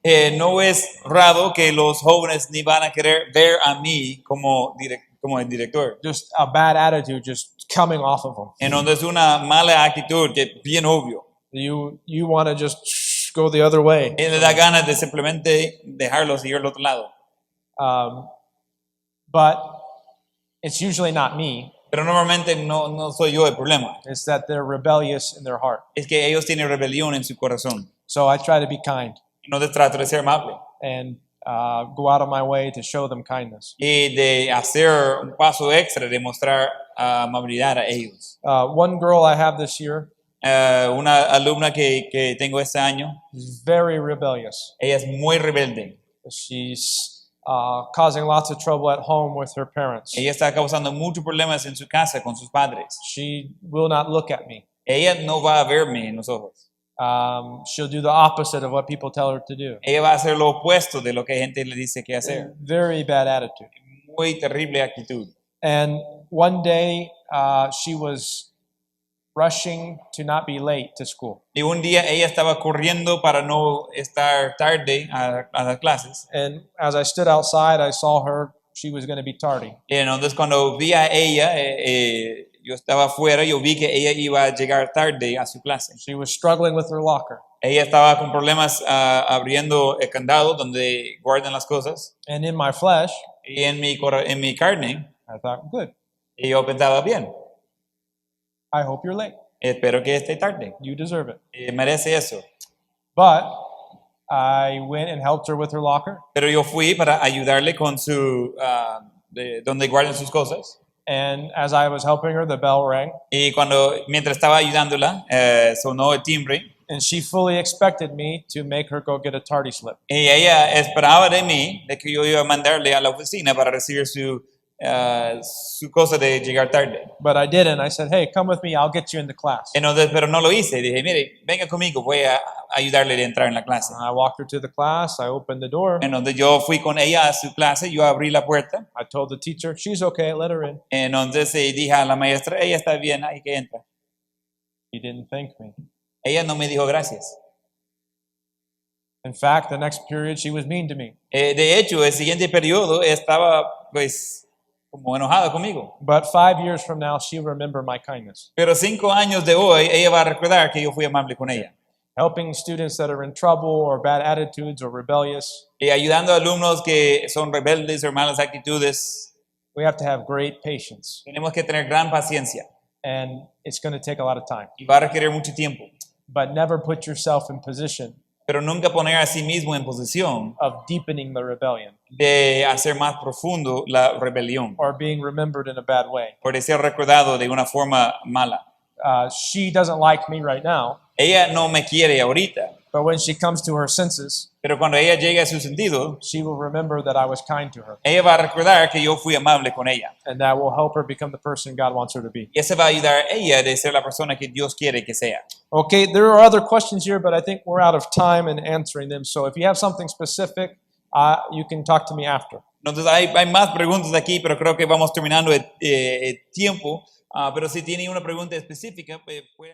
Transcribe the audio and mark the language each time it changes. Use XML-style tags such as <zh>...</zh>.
<es>No es raro que los jóvenes ni van a querer ver a mí como el director.</es> <en>Just a bad attitude just coming off of them.</en> <es>Entonces, una mala actitud que es bien obvio.</es> <en>You want to just go the other way.</en> <es>Y le da ganas de simplemente dejarlos ir al otro lado.</es> <en>But it's usually not me.</en> <es>Pero normalmente no soy yo el problema.</es> <en>It's that they're rebellious in their heart.</en> <es>Es que ellos tienen rebelión en su corazón.</es> <en>So I try to be kind</en> <es>Entonces trato de ser amable</es> <en>and go out of my way to show them kindness.</en> <es>y de hacer un paso extra de mostrar amabilidad a ellos.</es> <en>One girl I have this year</en> <es>Una alumna que tengo este año,</es> <en>is very rebellious.</en> <es>ella es muy rebelde.</es> <en>She's causing lots of trouble at home with her parents.</en> <es>Ella está causando muchos problemas en su casa con sus padres.</es> <en>She will not look at me.</en> <es>Ella no va a verme en los ojos.</es> <en>She'll do the opposite of what people tell her to do.</en> <es>Ella va a hacer lo opuesto de lo que gente le dice que hacer.</es> <en>Very bad attitude.</en> <es>Muy terrible actitud.</es> <en>And one day she was rushing to not be late to school.</en> <es>Y un día ella estaba corriendo para no estar tarde a las clases.</es> <en>And as I stood outside, I saw her. She was going to be tardy.</en> <es>Y entonces cuando vi a ella, yo estaba afuera, yo vi que ella iba a llegar tarde a su clase.</es> <en>She was struggling with her locker.</en> <es>Ella estaba con problemas abriendo el candado donde guardan las cosas.</es> <en>And in my flesh,</en> <es>Y en mi carne,</es> <en>I thought, good.</en> <es>y yo pensaba, bien,</es> <en>I hope you're late.</en> <es>espero que esté tarde.</es> <en>You deserve it.</en> <es>Merece eso.</es> <en>But I went and helped her with her locker.</en> <es>pero yo fui para ayudarle con su, donde guardan sus cosas.</es> <en>And as I was helping her, the bell rang.</en> <es>Y mientras estaba ayudándola, sonó el timbre.</es> <en>And she fully expected me to make her go get a tardy slip.</en> <es>Y ella esperaba de mí, de que yo iba a mandarle a la oficina para recibir su cosa de llegar tarde.</es> <en>But I didn't. I said, hey, come with me. I'll get you into class.</en> <es>Entonces, pero no lo hice. Dije, mire, venga conmigo, voy a ayudarle a entrar en la clase.</es> <en>I walked her to the class. I opened the door.</en> <es>Entonces yo fui con ella a su clase, yo abrí la puerta.</es> <en>I told the teacher, she's okay, let her in.</en> <es>Entonces dije a la maestra, ella está bien, ahí que entra.</es> <en>He didn't thank me.</en> <es>Ella no me dijo gracias.</es> <en>In fact, the next period, she was mean to me.</en> <es>De hecho, el siguiente periodo estaba, pues, como enojada conmigo.</es> <en>But 5 years from now, she'll remember my kindness.</en> <es>Pero 5 años de hoy, ella va a recordar que yo fui amable con ella.</es> <en>Helping students that are in trouble or bad attitudes or rebellious,</en> <es>Y ayudando a alumnos que son rebeldes o malas actitudes,</es> <en>we have to have great patience.</en> <es>tenemos que tener gran paciencia.</es> <en>And it's going to take a lot of time.</en> <es>Y va a requerir mucho tiempo.</es> <en>But never put yourself in position</en> <es>Pero nunca poner a sí mismo en posición</es> <en>of deepening the rebellion</en> <es>de hacer más profundo la rebelión,</es> <en>or being remembered in a bad way.</en> <es>por ser recordado de una forma mala.</es> <en>She doesn't like me right now,</en> <es>Ella no me quiere ahorita,</es> <en>but when she comes to her senses,</en> <es>pero cuando ella llegue a su sentido,</es> <en>she will remember that I was kind to her.</en> <es>ella va a recordar que yo fui amable con ella.</es> <en>And that will help her become the person God wants her to be.</en> <es>Y eso va a ayudar a ella de ser la persona que Dios quiere que sea.</es> <en>Okay, there are other questions here, but I think we're out of time in answering them. So if you have something specific, you can talk to me after.</en> <es>Entonces hay más preguntas aquí, pero creo que vamos terminando el tiempo. Pero si tiene una pregunta específica, pues puede...</es>